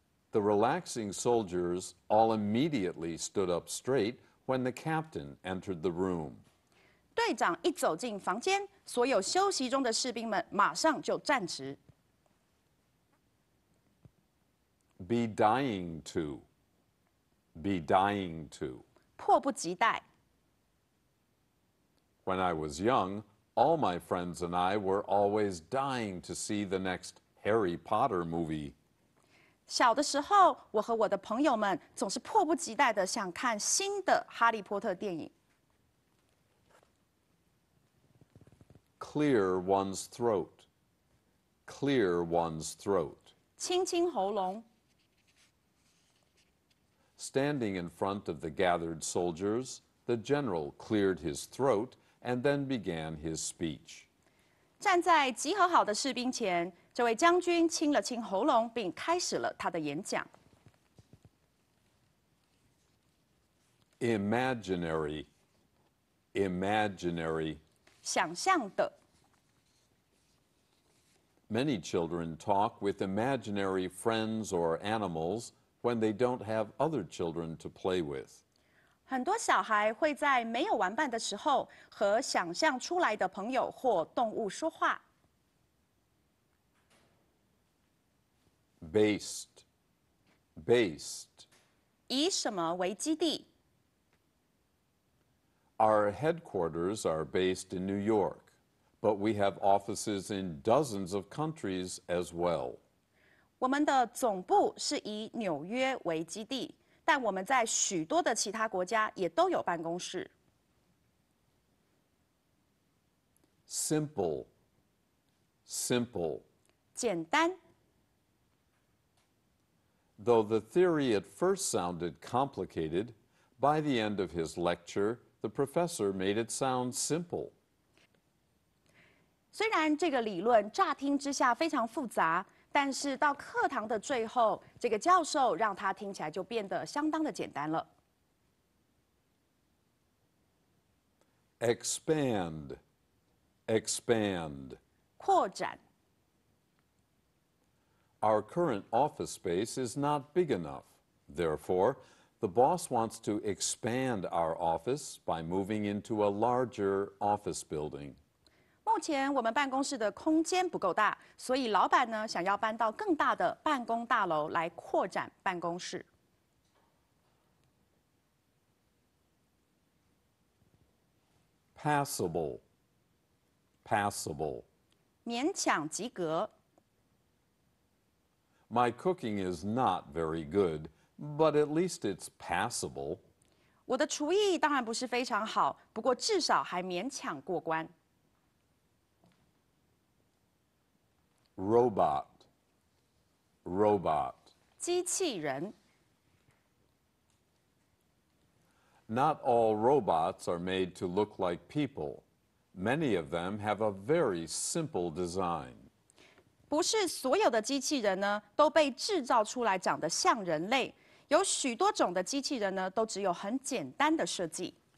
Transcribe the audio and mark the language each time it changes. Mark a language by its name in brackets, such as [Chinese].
[English] The relaxing soldiers all immediately stood up straight when the captain entered the room. [Chinese] 队长一走进房间，所有休息中的士兵们马上就站直。 [English] Be dying to. Be dying to. [Chinese] 迫不及待。 [English] When I was young, all my friends and I were always dying to see the next Harry Potter movie. [Chinese] 小的时候，我和我的朋友们总是迫不及待的想看新的《哈利波特》电影。 [English] Clear one's throat. Clear one's throat. [Chinese] 清清喉咙。 [English] Standing in front of the gathered soldiers, the general cleared his throat and then began his speech. [Chinese] 站在集合好的士兵前，这位将军清了清喉咙，并开始了他的演讲。 [English] Imaginary. Imaginary. [Chinese] 想象的。 [English] Many children talk with imaginary friends or animals when they don't have other children to play with. [Chinese] 很多小孩会在没有玩伴的时候，和想象出来的朋友或动物说话。 [English] Based. Based. [Chinese] 以什么为基地？ [English] Our headquarters are based in New York, but we have offices in dozens of countries as well. [Chinese] 我们的总部是以纽约为基地，但我们在许多的其他国家也都有办公室。 [English] Simple. Simple. [Chinese] 简单。 [English] Though the theory at first sounded complicated, by the end of his lecture, the professor made it sound simple. [Chinese] 虽然这个理论乍听之下非常复杂，但是到课堂的最后，这个教授让它听起来就变得相当的简单了。 [English] Expand. Expand. [Chinese] 扩展。 [English] Our current office space is not big enough. Therefore, the boss wants to expand our office by moving into a larger office building. [Chinese] 目前我们办公室的空间不够大，所以老板呢想要搬到更大的办公大楼来扩展办公室。 [English] Passable. Passable. [Chinese] 勉强及格。 [English] My cooking is not very good, but at least it's passable. [Chinese] 我的厨艺当然不是非常好，不过至少还勉强过关。 [English] Robot, robot. [Chinese] 机器人。 [English] Not all robots are made to look like people. Many of them have a very simple design. [Chinese] 不是所有的机器人呢都被制造出来长得像人类，有许多种的机器人呢都只有很简单的设计。